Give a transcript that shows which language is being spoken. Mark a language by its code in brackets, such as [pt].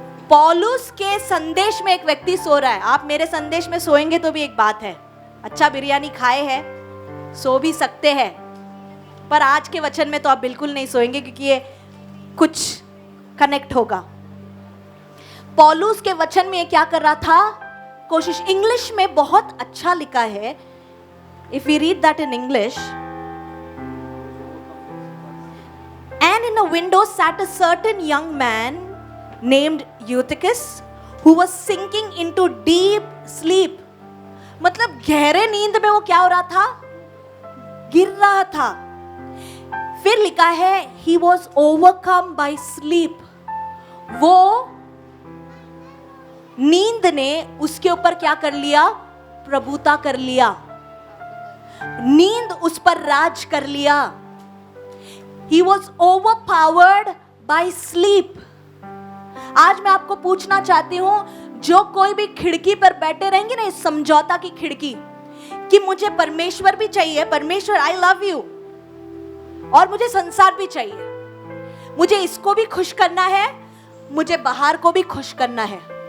[hi] पौलुस के संदेश में एक व्यक्ति सो रहा है। आप मेरे संदेश में सोएंगे तो भी एक बात है, अच्छा बिरयानी खाए हैं, सो भी सकते हैं, पर आज के वचन में तो आप बिल्कुल नहीं सोएंगे, क्योंकि ये कुछ कनेक्ट होगा। पौलुस के वचन में ये क्या कर रहा था? कोशिश, इंग्लिश में बहुत अच्छा लिखा है, [en] If we read that in English, and in a window sat a certain young man named Eutychus who was sinking into deep sleep। [hi] मतलब गहरे नींद में वो क्या हो रहा था? गिर रहा था। फिर लिखा है [en] he was overcome by sleep। [hi] वो नींद ने उसके ऊपर क्या कर लिया? प्रभुता कर लिया। नींद उस पर राज कर लिया। [en] He was overpowered by sleep। [hi] आज मैं आपको पूछना चाहती हूं, जो कोई भी खिड़की पर बैठे रहेंगे ना, इस समझौता की खिड़की, कि मुझे परमेश्वर भी चाहिए, परमेश्वर [en] I love you, [hi] और मुझे संसार भी चाहिए, मुझे इसको भी खुश करना है, मुझे बाहर को भी खुश करना है।